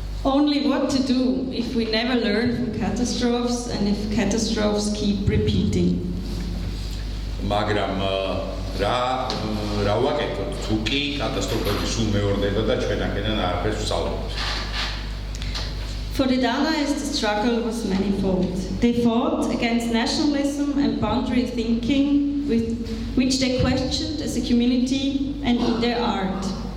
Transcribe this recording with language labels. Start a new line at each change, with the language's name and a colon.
English: Only what to do if we never learn from catastrophes and if catastrophes keep repeating.
Georgian: მაგრამ რა ვაკეთოთ, თუ კი კატასტროფები სულ მეორდება და ჩვენ აქედან არაფერს ვსწავლობთ.
English: For the Dadaists, the struggle was manifold. They fought against nationalism and boundary thinking, which they questioned as a community and in their art.